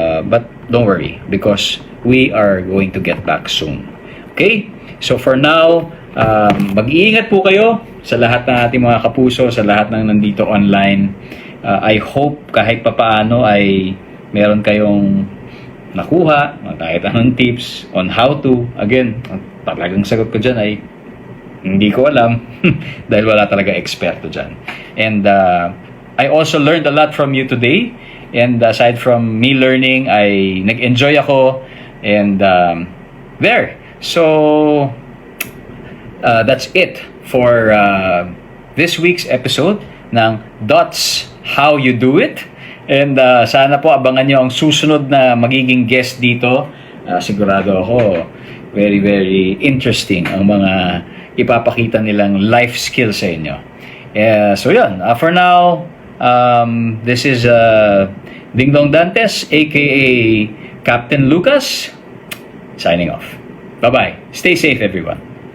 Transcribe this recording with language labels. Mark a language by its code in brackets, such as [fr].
[en] But don't worry, because we are going to get back soon. Okay? [tl] So for now, mag-iingat po kayo sa lahat ng ating mga kapuso, sa lahat ng nandito online. I hope kahit papaano ay meron kayong nakuha, kahit anong tips on how to. Again, talagang sagot ko dyan ay hindi ko alam dahil wala talaga eksperto dyan. [en] And I also learned a lot from you today. And aside from me learning, ay nag-enjoy ako. And there. So, that's it for this week's episode ng Dots How You Do It. [tl] And sana po abangan nyo ang susunod na magiging guest dito. Sigurado ako, very, very interesting ang mga ipapakita nilang life skills sa inyo. [en] So yun, for now, this is Ding Dong Dantes, aka Captain Lucas, signing off. Bye-bye. Stay safe, everyone.